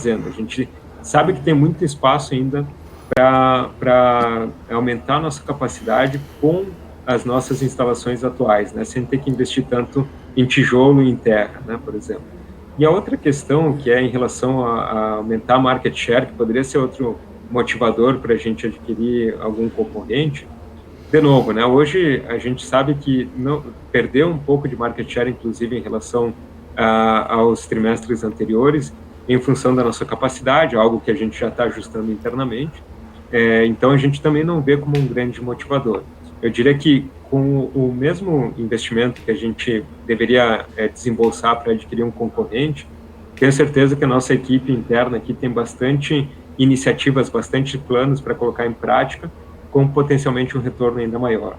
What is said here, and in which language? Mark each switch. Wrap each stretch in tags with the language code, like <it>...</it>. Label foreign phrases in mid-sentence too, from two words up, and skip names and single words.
<pt>A gente sabe que tem muito espaço ainda para aumentar a nossa capacidade com as nossas instalações atuais, né? Sem ter que investir tanto em tijolo e em terra, né, por exemplo. E a outra questão, que é em relação a aumentar a</pt> <en>market share,</en> <pt>que poderia ser outro motivador para a gente adquirir algum concorrente, de novo, né, hoje a gente sabe que perdeu um pouco de</pt> <en>market share,</en> <pt>inclusive em relação aos trimestres anteriores, em função da nossa capacidade, algo que a gente já está ajustando internamente. Então, a gente também não vê como um grande motivador. Eu diria que com o mesmo investimento que a gente deveria desembolsar para adquirir um concorrente, tenho certeza que a nossa equipe interna aqui tem bastante iniciativas, bastante planos para colocar em prática, com potencialmente um retorno ainda maior.</pt>